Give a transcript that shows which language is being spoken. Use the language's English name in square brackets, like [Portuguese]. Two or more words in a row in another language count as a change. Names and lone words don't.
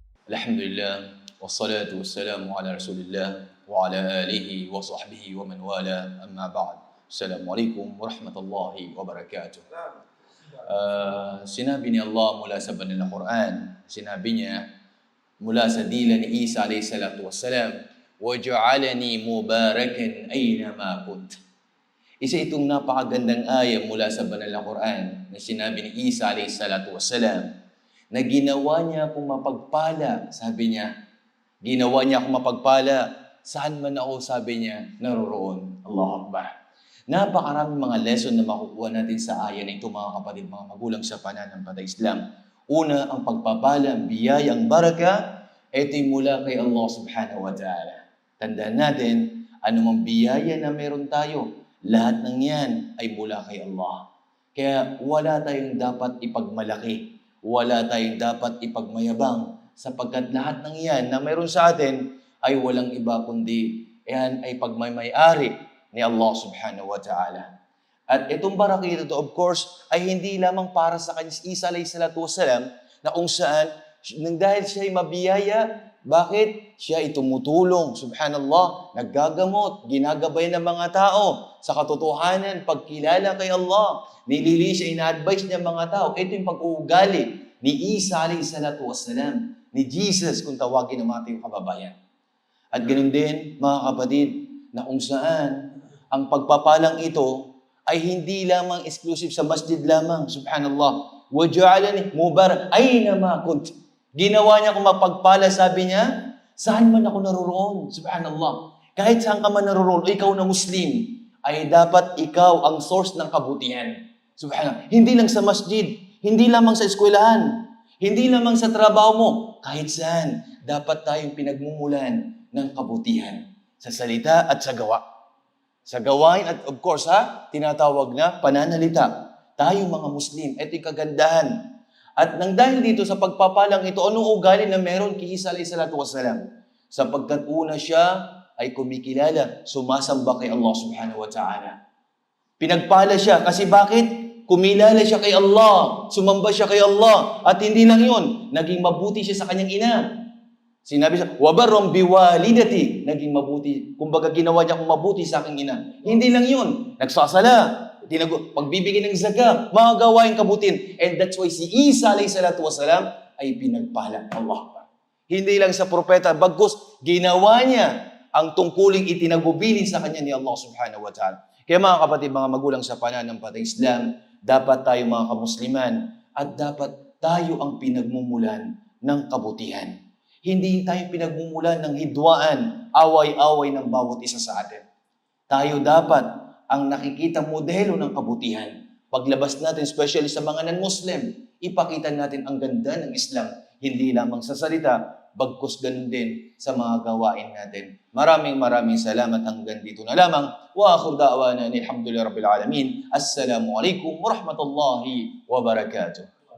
[Arabic] الحمد لله والصلاة والسلام على رسول الله وعلى آله وصحبه ومن والاه أما بعد. السلام عليكم ورحمة الله وبركاته. [Filipino] Sinabi ni Allah mula sa banal na Quran, sinabi niya mula sa dila ni Isa [Arabic] عليه الصلاة والسلام, وَجَعَلَنِي مُبَارَكًا أَيْنَمَا كُنْتَ. [Filipino] Isa itong napakagandang aya mula sa banal na Quran na sinabi ni Isa [Arabic] عليه الصلاة والسلام [Filipino] na ginawa niya akong mapagpala, sabi niya. Ginawa niya akong mapagpala, saan man ako, sabi niya, naroroon. [Arabic] الله أكبر. [Filipino] Napakaraming mga lesson na makukuha natin sa aya na ito, mga kapatid, mga magulang sa pananampalatayang Islam. Una, ang pagpapala, ang biyaya, ang baraka, ito'y mula kay Allah [Arabic] سبحانه وتعالى. [Filipino] Tandaan natin, anumang biyaya na meron tayo, lahat ng yan ay mula kay Allah. Kaya wala tayong dapat ipagmalaki. Wala tayong dapat ipagmayabang sapagkat lahat ng yan na mayroon sa atin ay walang iba kundi yan ay pagmamayari ni Allah [Arabic] سبحانه وتعالى. [Filipino] At itong barakita ito, [English] of course, [Filipino] ay hindi lamang para sa kanya Isa [Arabic] عليه الصلاة والسلام [Filipino] na kung saan, dahil siya ay mabiyaya, bakit? Siya ay tumutulong, subhanallah, naggagamot, ginagabay ng mga tao sa katotohanan, pagkilala kay Allah. Nilili siya, ina-advise niya mga tao. Ito yung pag-uugali ni Isa [Arabic] عليه الصلاة والسلام, [Filipino] ni Jesus kung tawagin ng mga tayong kababayan. At ganoon din, mga kapatid, na kung saan ang pagpapalang ito ay hindi lamang exclusive sa masjid lamang, subhanallah. [Arabic] وَجَعَلَنِي مُبَارَكًا أَيْنَمَا كُنْتَ. [Filipino] Ginawa niya kung mapagpala, sabi niya, saan man ako naroroon, subhanallah. Kahit saan ka man naroroon, ikaw na Muslim, ay dapat ikaw ang source ng kabutihan. Subhanallah. Hindi lang sa masjid, hindi lamang sa eskwelahan, hindi lamang sa trabaho mo, kahit saan, dapat tayong pinagmumulan ng kabutihan sa salita at sa gawa. Sa gawain at [English] of course, [Filipino] tinatawag na pananalita. Tayong mga Muslim, ito'y kagandahan. At nang dahil dito sa pagpapalang ito, anong ugali na meron kay Isa [Arabic] عليه الصلاة والسلام? [Filipino] Sapagkat una siya ay kumikilala, sumasamba kay Allah [Arabic] سبحانه وتعالى. [Filipino] Pinagpala siya kasi bakit? Kumilala siya kay Allah, sumamba siya kay Allah, at hindi lang yun, naging mabuti siya sa kanyang ina. Sinabi siya, [Arabic] وَبَرٌّ بِوَالِدَتِي, [Filipino] naging mabuti. Kumbaga ginawa niya kung mabuti sa aking ina. Hindi lang yun, nagsasala, pagbibigay ng zakat, mga gawain kabutihan. [English] And that's why [Filipino] si Isa [Arabic] عليه الصلاة والسلام [Filipino] ay pinagpala. Allah. Hindi lang sa propeta, bagkus ginawa niya ang tungkuling itinagubilin sa kanya ni Allah [Arabic] سبحانه وتعالى. [Filipino] Kaya mga kapatid, mga magulang sa pananampalatayang Islam, dapat tayo mga kamusliman at dapat tayo ang pinagmumulan ng kabutihan. Hindi tayo pinagmumulan ng hidwaan, away-away ng bawat isa sa atin. Tayo dapat ang nakikita modelo ng kabutihan. Paglabas natin, especially sa mga non-Muslim, ipakita natin ang ganda ng Islam. Hindi lamang sa salita, bagkus ganun din sa mga gawain natin. Maraming salamat hanggang dito na lamang. [Arabic] وآخر دعوانا الحمد لله رب العالمين. السلام عليكم ورحمة الله وبركاته.